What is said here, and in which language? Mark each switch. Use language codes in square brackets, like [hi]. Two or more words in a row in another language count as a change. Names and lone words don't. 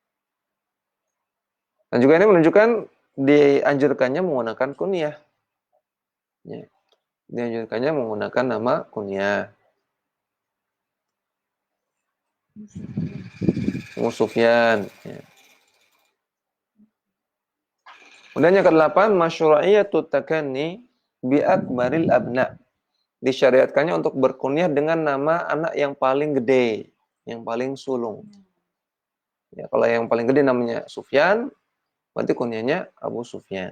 [id] Dan juga ini menunjukkan dianjurkannya menggunakan kunyah. Ya. Dianjurkannya menggunakan nama kunyah. Ummu Sufyan. Ya. Kemudian yang ke-8, [ar] مشروعية التكني بأكبر الأبناء. [id] Disyariatkannya untuk berkunyah dengan nama anak yang paling gede, yang paling sulung. Ya, kalau yang paling gede namanya Sufyan, berarti kunyahnya Abu Sufyan.